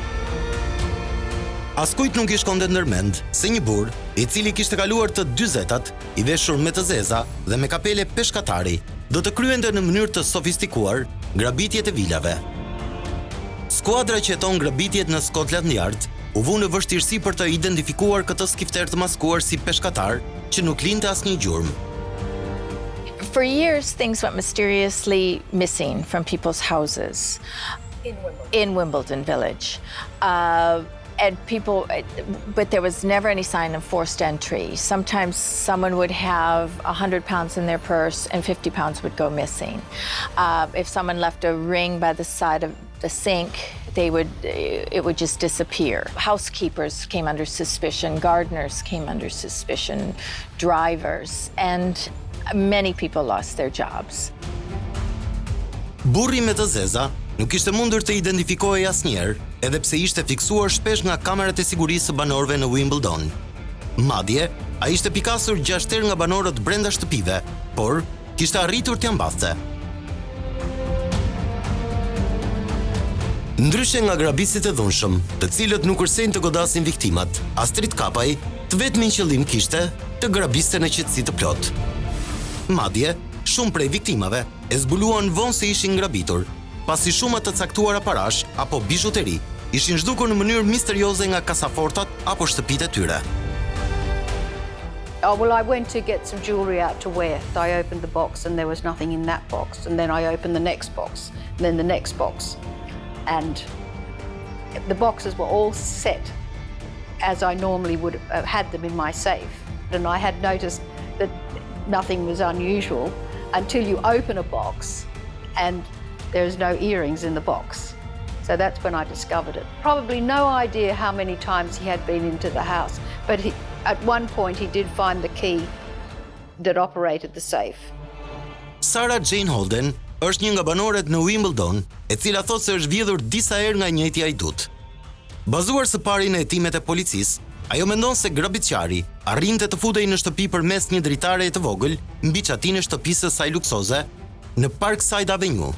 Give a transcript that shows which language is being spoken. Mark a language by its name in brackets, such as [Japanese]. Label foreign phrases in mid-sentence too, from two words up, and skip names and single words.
[Albanian] Askujt nuk i shkonte ndërmend se një burr, i cili kishte kaluar të 40-tat, i veshur me të zeza dhe me kapele peshkatari, do të kryente në mënyrë të sofistikuar grabitjet e vilave. Skuadra që heton grabitjet në Scotland Yard u vu në vështirësi për të identifikuar këtë skifter të maskuar si peshkatar që nuk linte asnjë gjurmë. [English] For years, things went mysteriously missing from people's houses in Wimbledon village. But there was never any sign of forced entry. Sometimes someone would have £100 in their purse and £50 would go missing. If someone left a ring by the side of the sink, it would just disappear. Housekeepers came under suspicion, gardeners came under suspicion, drivers, and many people lost their jobs. [Albanian] Burri me të zeza nuk ishte mundur të identifikohej asnjëherë, edhe pse ishte fiksuar shpesh nga kamerat e sigurisë së banorëve në Wimbledon. Madje, ai ishte pikasur 6 herë nga banorët brenda shtëpive, por kishte arritur t'ia mbathte. Ndryshe nga grabitësit e dhunshëm, të cilët nuk kërcejnë të godasin viktimat, Astrit Kapaj të vetmin qëllim kishte të grabiste në qetësi të plot. Madje, shumë prej viktimave e zbuluan vonë se ishin grabitur, pasi shumë të caktuara parash apo bizhuteri ishin zhdukur në mënyrë misterioze nga kasafortat apo shtëpitë e tyre. [English] Oh, well, I went to get some jewelry out to wear. So I opened the box and there was nothing in that box. And then I opened the next box, and then the next box. And the boxes were all set as I normally would have had them in my safe. And I had noticed that nothing was unusual until you open a box and there's no earrings in the box. So that's when I discovered it. Probably no idea how many times he had been into the house, but at one point he did find the key that operated the safe. [Albanian] Sarah Jane Holden është një nga banorët në Wimbledon, e cila thotë se është vjedhur disa herë nga njëjti ajdut. Bazuar së pari në hetimet e policisë, ajo mendon se grabitqari arrinte të futej në shtëpi përmes një dritare të vogël mbi çatinë e shtëpisë së saj luksoze në Parkside Avenue.